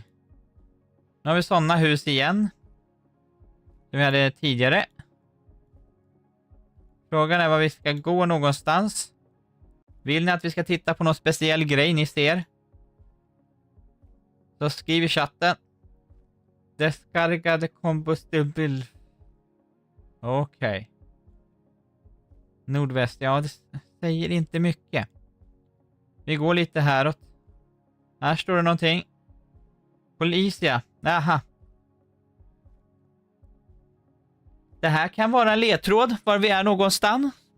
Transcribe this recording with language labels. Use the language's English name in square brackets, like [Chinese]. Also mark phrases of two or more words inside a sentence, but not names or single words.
[Swedish] Nu har vi sådana hus igen. Som vi hade tidigare. Frågan är var vi ska gå någonstans. Vill ni att vi ska titta på någon speciell grej ni ser? Så skriv i chatten. [Spanish] Descarga de combustible. [Swedish] Okej. Nordväst, ja det säger inte mycket. Vi går lite häråt. Här står det någonting. Policia. Aha. Det här kan vara en ledtråd var vi är någonstans.